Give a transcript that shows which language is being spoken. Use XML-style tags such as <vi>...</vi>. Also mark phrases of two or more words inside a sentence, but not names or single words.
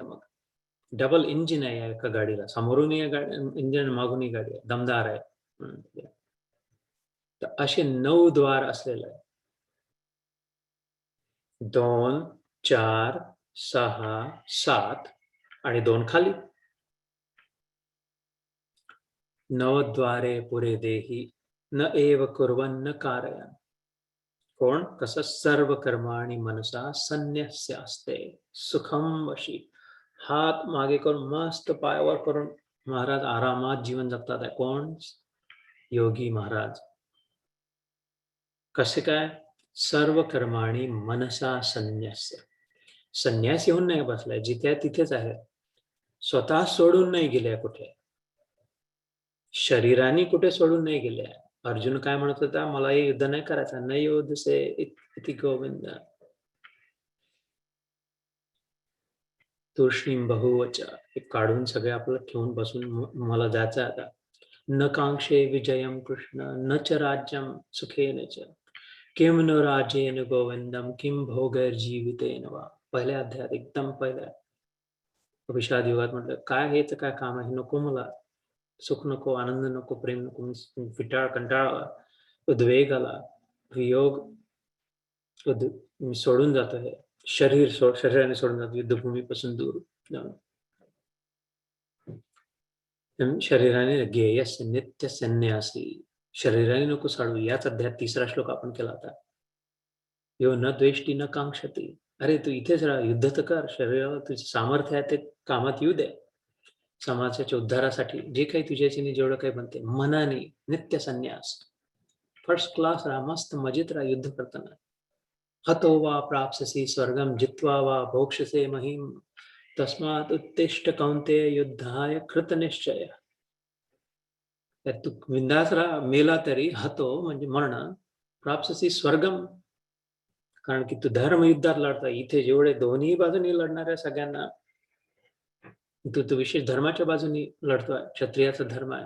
<mr>मग डबल इंजिन आहे एका गाडीला, समोरूनही इंजिन, मागूनही गाडी आहे, दमदार आहे. तर असे 9 द्वार असलेलं आहे. 2, 4, 6, 7 आणि 2 खाली.</mr> <sa>नवद्वारे पुरे देही न एव कुर्वन्न कारयन्. कोण, कसं, सर्व कर्माणि मनसा संन्यस्यास्ते सुखम वशी.</sa> <mr>हात मागे करून, मस्त पायावर करून महाराज आरामात जीवन जगतात आहे. कोण, योगी महाराज. कसे काय,</mr> <sa>सर्व कर्माणि मनसा संन्यस्य.</sa> <mr>संन्यास येऊन नाही बसलाय, जिथे तिथेच आहे, स्वतः सोडून नाही गेले कुठे, शरीराने कुठे सोडून नाही गेले. अर्जुन काय म्हणत होता, मला हे युद्ध नाही करायचं, नाही</mr> <sa>योद्धसे इति गोविंद. तूष्णीम बहुवच,</sa> <mr>हे काढून सगळे आपलं ठेवून बसून मला जायचं आता.</mr> <sa>न कांक्षे विजयम कृष्ण न च राज्यम सुखेन च किम न राजेन गोविंदम किम भोगैर जीवितेन वा.</sa> <mr>पहिल्या अध्यायात, एकदम पहिल्या विषाद युगात म्हटलं, काय हेच काय काम आहे, नको मला, सुख नको, आनंद नको, प्रेम नको, कंटाळा, उद्वेग आला, वियोग, मी सोडून जातो, हे शरीराने सोडून जातो, युद्धभूमीपासून दूर जाऊन. शरीराने गेयस नित्य संन्यासी, शरीराने नको सोडू. याच अध्यायात 3रा श्लोक आपण केला होता.</mr> <sa>यो न द्वेष्टी न कांक्षती.</sa> <mr>अरे तू इथेच राहा, युद्ध तर कर, शरीरावर तुझे सामर्थ्य आहे ते कामात येऊ दे, समाजाच्या उद्धारासाठी जे काही तुझ्याच्याने जेवढं काही बनते. मनाने नित्य संन्यास,</mr> <en>first class</en> <mr>राहा, मस्त मजेत राहा युद्ध करताना.</mr> <sa>हतो वा प्राप्स्यसि स्वर्गम जित्वा वा भोक्ष्यसे महिम तस्मात् उत्तिष्ठ कौन्तेय युद्धाय कृतनिश्चय.</sa> <mr>तू विंदास राहा, मेला तरी, हतो म्हणजे मरण,</mr> <sa>प्राप्स्यसि स्वर्गम,</sa> <mr>कारण की तू धर्म युद्धात लढता. इथे जेवढे दोन्ही बाजूनी लढणाऱ्या सगळ्यांना, तू विशेष धर्माच्या बाजूनी लढतोय, क्षत्रियाचा धर्म आहे.</mr>